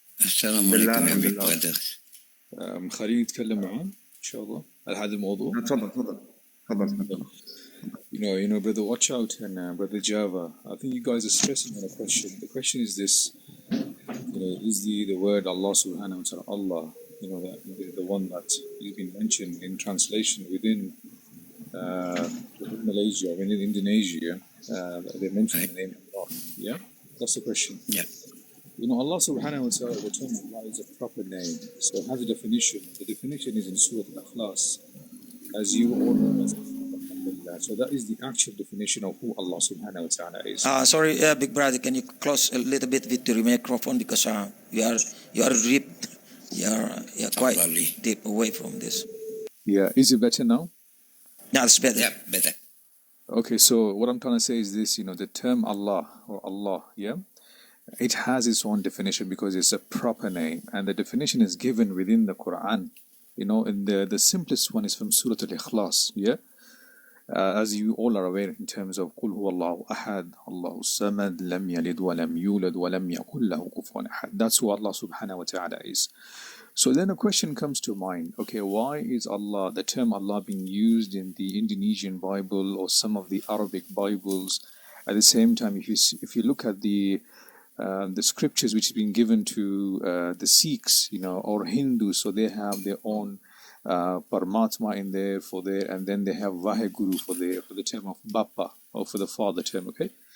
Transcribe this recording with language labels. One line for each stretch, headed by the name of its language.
Arabic: السلام عليكم يا
English: big brother.
Arabic: خليني نتكلم معاه إن شاء الله على هذا الموضوع. تفضل.
English: You know, Brother Watchout and Brother Java, I think you guys are stressing on a question. The question is this: is the word Allah Subhanahu wa Taala Allah? The one that has been mentioned in translation within Malaysia, in Indonesia, they mention the name Allah. Yeah, that's the question. Yeah. Allah Subhanahu wa Taala, the term Allah is a proper name. So it has a definition. The definition is in Surah Al-Ikhlas, as you all know as Alhamdulillah. So that is the actual definition of who Allah Subhanahu wa Taala is. Sorry, big brother, can you close a little bit with your microphone because you are deep, you're quite deep away from this. Yeah, is it better now? Yeah, it's better. Yeah, better. Okay, so what I'm trying to say is this, the term Allah or Allah, yeah, it has its own definition because it's a proper name, and the definition is given within the Quran. And the simplest one is from Surah Al-Ikhlas, yeah. As you all are aware in terms of
Arabic: قُلْ هُوَ اللَّهُ أَحَدٌ اللَّهُ الصَّمَدُ لَمْ يَلِدْ وَلَمْ يُولَدْ وَلَمْ يَكُنْ لَهُ كُفُوًا أَحَدٌ.
English: That's who Allah Subhanahu wa Ta'ala is. So then a question comes to mind, okay, why is Allah, the term Allah, being used in the Indonesian Bible or some of the Arabic Bibles? At the same time, if you look at the scriptures which have been given to the Sikhs, or Hindus, so they have their own Paramatma in there and then they have Vaheguru for the term of Bappa, or for the father term, okay?